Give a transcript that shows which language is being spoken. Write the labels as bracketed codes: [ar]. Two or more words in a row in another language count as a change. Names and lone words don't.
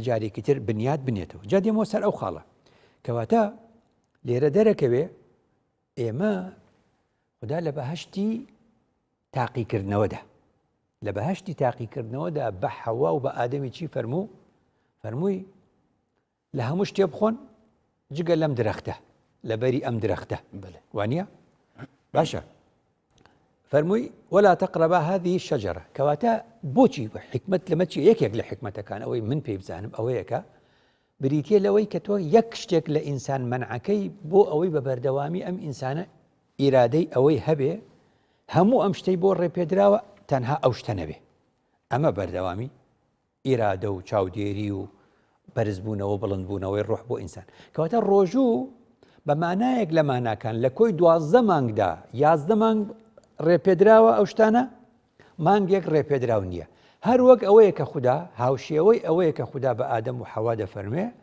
[ckb] جارێکی تر بنیاد بنێتەوە جا دێمەوە سەر ئەو خاڵە کەواتە لێرە دەرەکەوێ ئێمە خوددا لە بەهەشتی تاقیکردنەوەدا لە بەهەشتی تاقیکردنەوەدا بە حەوا و بە ئادەمی چی فەرمووی لە هەموو شتێ بخۆن جگە لەم درەختە لەبەری ئەم درەختە وانە باشە فرمووی [ar] ولا تقربا هذه الشجرة [ckb] كواتا بوچی حکمت لەمە چی یەکێک لە حکمەتەکان ئەوەی من پێی بزانم ئەوەیەکە بریتە لەوەی کە تۆ یەک شتێک لە ئینسان منعەکەی بۆ ئەوەی بە بەردەوامی ئەم ئینسانە ئیرادەی ئەوەی هەبێ هەموو ئەم شتەی بۆ ڕێپێدراوە تەنها ئەو شتە نەبێ ئەمە بەردەوامی ئیرادە و چاودێری و بەرزبوونەوە بڵندبوونەوەی ڕۆح بۆ ئینسان کەواتە ڕۆژوو بە مانایەک لە ماناکان لە کۆی 12 مانگدا 11 مانگ ڕێپێدراوە ئەو شتانە مانگێک ڕێپێدراو نییە هەر وەک ئەوەیە کە خوددا هاوشێوەی ئەوەیە کە خوددا بە ئادەم و حەوا دەفەرمێ